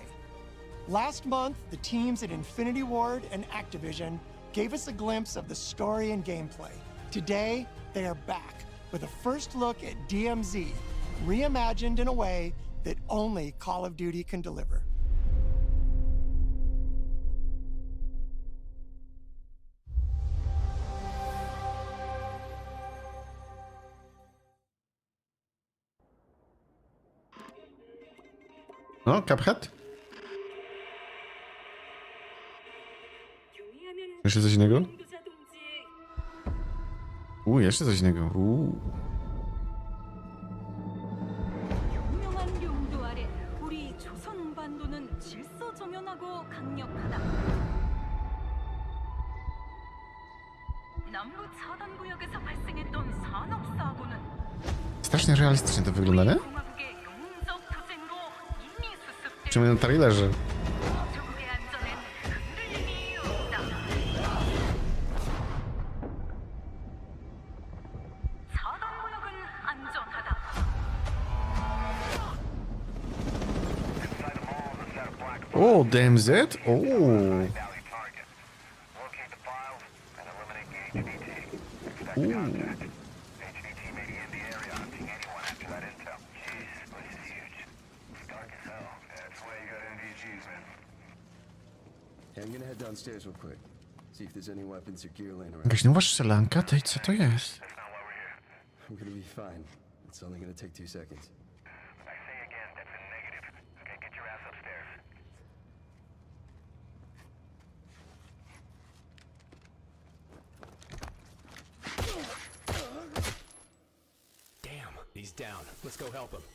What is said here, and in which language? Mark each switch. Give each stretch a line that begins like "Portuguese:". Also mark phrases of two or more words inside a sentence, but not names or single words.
English: Last month, the teams at Infinity Ward and Activision gave us a glimpse of the story and gameplay. Today, they are back with a first look at DMZ, reimagined in a way that only Call of Duty can deliver.
Polish: No, Cuphead? Jeszcze coś innego? Jeszcze coś innego.
Korean: 유명한 용도 아래 우리 조선 반도는 질서정연하고 강력하다. 남부 차단 구역에서 발생했던 산업 사고는
Polish: Strasznie realistycznie to wygląda, nie? Przynajmniej na trailerze.
English: Oh, DMZ? Oh. Ooh. I'm gonna head downstairs real quick. See if there's any weapons or gear laying around.
Polish: Jakaś nowa strzelanka? Tej, co to jest?
English: I'm gonna be fine. It's only gonna take 2 seconds. Damn, he's down. Let's go help him.